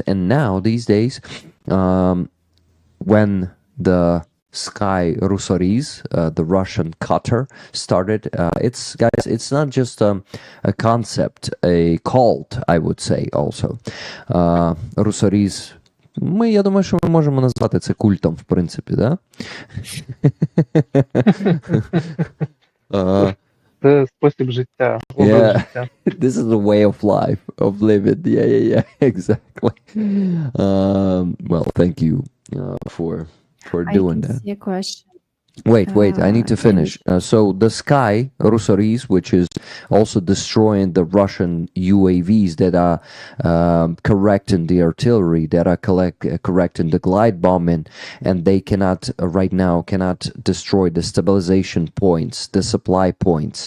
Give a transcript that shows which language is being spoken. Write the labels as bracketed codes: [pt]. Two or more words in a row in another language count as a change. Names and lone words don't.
[en] And now, these days, when the Sky Rusoris, the Russian cutter, started. It's not just a concept, a cult, I would say, also. Rusoris, [uk] я думаю, що ми можемо назвати це культом, в принципі, да? Це спосіб життя, образ життя. [en] This is a way of life, of living. Yeah, exactly. Well, thank you for doing that. See a question. Wait, I need to finish. So the Sky Rusoris, which is also destroying the Russian UAVs that are correcting the artillery, that are correcting the glide bombing, and they cannot destroy the stabilization points, the supply points.